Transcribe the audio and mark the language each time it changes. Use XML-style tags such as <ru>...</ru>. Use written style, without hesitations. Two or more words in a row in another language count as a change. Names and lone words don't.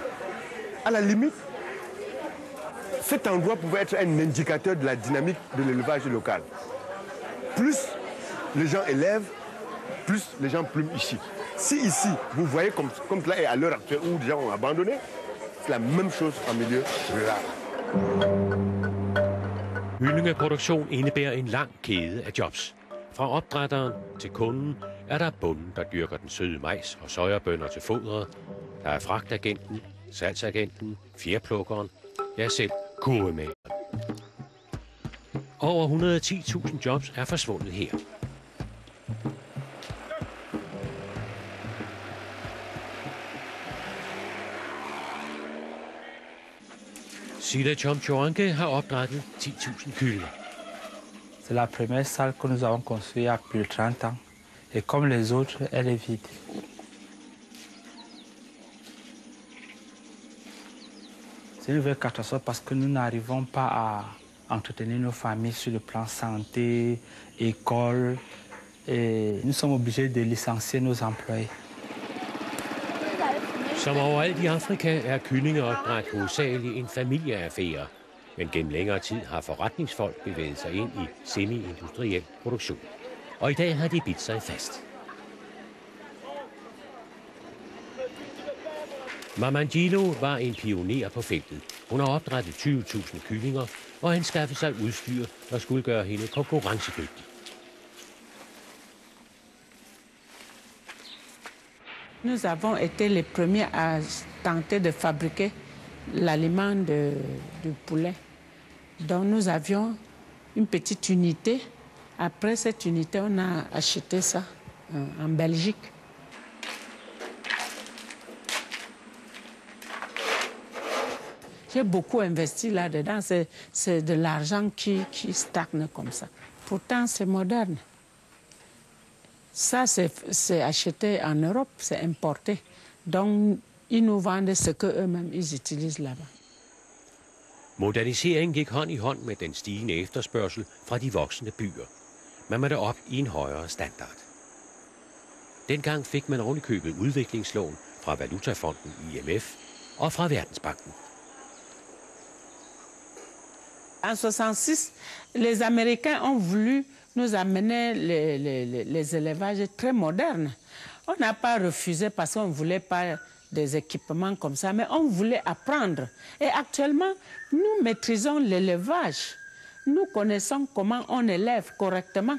<fr>À la limite, cet endroit pouvait être un indicateur de la dynamique de l'élevage local. Plus les gens élèvent, plus les gens plument ici. Si ici, vous voyez comme cela est à l'heure actuelle où les gens ont abandonné, c'est la même chose en milieu rural.</fr> <da>Kyllingeproduktion indebærer en lang kæde af jobs. Fra opdrætteren til kunden er der bonden, der dyrker den søde majs og sojabønner til fodret. Der er fragtagenten, salgsagenten, fjerplukkeren, ja selv kurvemageren. Over 110.000 jobs er forsvundet her. Sila Chomchoanke har opdrættet 10.000 kyllinger.</da> <fr>C'est la première salle que nous avons construite il y a plus de 30 ans. Et comme les autres, elle est vide. C'est une vraie catastrophe parce que nous n'arrivons pas à entretenir nos familles sur le plan santé, école. Et nous sommes obligés de licencier nos employés.</fr> <da>Som overalt i Afrika er kyllingeopdræt hovedsageligt en familieaffære. Men gennem længere tid har forretningsfolk bevæget sig ind i semi-industriel produktion. Og i dag har de bidt sig fast. Mamangilo var en pioner på feltet. Hun har opdrættet 20.000 kyllinger og anskaffet sig udstyr, der skulle gøre hende konkurrencedygtig.</da> <fr>Nous avons été les premiers à tenter de fabriquer l'aliment du poulet. Donc nous avions une petite unité. Après cette unité, on a acheté ça en Belgique. J'ai beaucoup investi là-dedans. C'est de l'argent qui stagne comme ça. Pourtant, c'est moderne. Ça, c'est acheté en Europe, c'est importé. Donc, ils nous vendent ce qu'eux-mêmes ils utilisent là-bas.</fr> <da>Moderniseringen gik hånd i hånd med den stigende efterspørgsel fra de voksende byer. Man måtte op i en højere standard. Dengang fik man ovenikøbet udviklingslån fra Valutafonden IMF og fra Verdensbanken.</da> <fr>En 66, les Américains ont voulu nous amener les élevages très modernes. On n'a pas refusé parce qu'on ne voulait pas des équipements comme ça, mais on voulait apprendre. Et actuellement, nous maîtrisons l'élevage. Nous connaissons comment on élève correctement.</fr>